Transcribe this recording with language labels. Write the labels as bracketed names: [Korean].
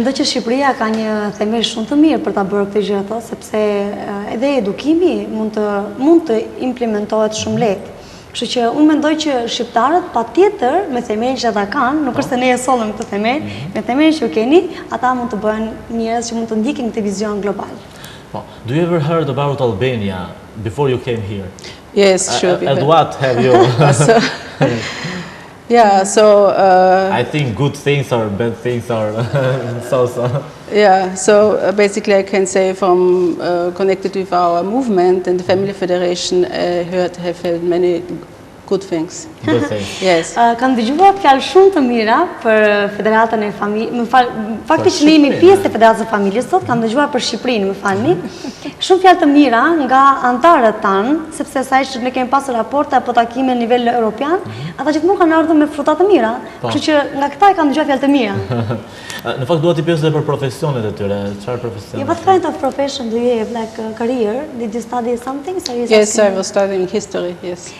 [Albanian] Mendoj që Shqipëria ka një themel shumë të mirë për ta bërë këtë gjë ato, sepse edhe edukimi mund të implementohet shumë lehtë. Kështu që unë mendoj që shqiptarët patjetër me themelin që ata kanë, nuk është se ne e sollëm këtë themel, me themelin që ju keni, ata mund të bëhen njerëz që mund të ndjekin këtë vizion global. [English] Do you ever heard about Albania before you came here? Yes, sure. And what have you? Yeah, so I think good things or bad things or so. Yeah, so basically I can say from connected with our movement and the Family Federation, have had many good things. Good things. Yes. [Albanian] Kam dëgjuar fjalë shumë të mira për Federatën e Familjes. Fakti që ne jemi pjesë e Federatës së Familjes sot, kam dëgjuar për Shqipërinë, më falni. Shumë fjalë të mira nga anëtarët tanë, sepse sa që ne kemi pasur raporte apo takime në nivel evropian, ata gjithmonë kanë ardhur me fruta të mira. Kështu që nga këta e kam dëgjuar fjalë të mira. Në fakt dua t'i pyes edhe për profesionet e tyre. Çfarë profesion? [English] What kind of profession do you have, like a career? Did you study something? Yes, I was studying history, yes.